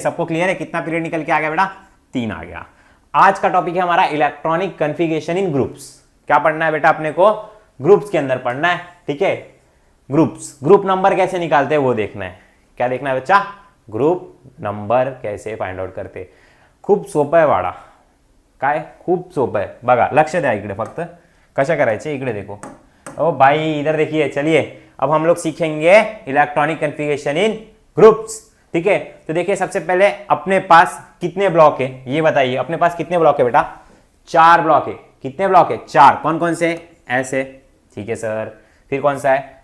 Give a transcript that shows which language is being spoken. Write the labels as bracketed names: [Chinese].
[Hindi] सबको क्लियर है कितना पीरियड निकल के आ गया बेटा? 3 आ गया। आज का टॉपिक है हमारा इलेक्ट्रॉनिक कन्फिगरेशन इन ग्रुप्स। क्या पढ़ना है बेटा अपने को? ग्रुप्स के अंदर पढ़ना है, ठीक है। ग्रुप नंबर कैसे निकालते हैं वो देखना है। क्या देखना है बच्चा? ग्रुप नंबर कैसे फाइंड आउट करते। [Marathi] खूप सोपं आहे वाडा, काय खूप सोपं आहे बघा, लक्ष द्या इकडे, फक्त कशा करायचे इकडे [Hindi] देखो। ओ भाई इधर देखिए। चलिए अब हम लोग सीखेंगे इलेक्ट्रॉनिक कन्फिगरेशन इन ग्रुप्स, ठीक है। तो देखिए सबसे पहले अपने पास कितने ब्लॉक है ये बताइए। अपने पास कितने ब्लॉक है बेटा? 4 ब्लॉक है। कितने ब्लॉक है? 4। कौन कौन से? ऐसे, ठीक है सर। फिर कौन सा है?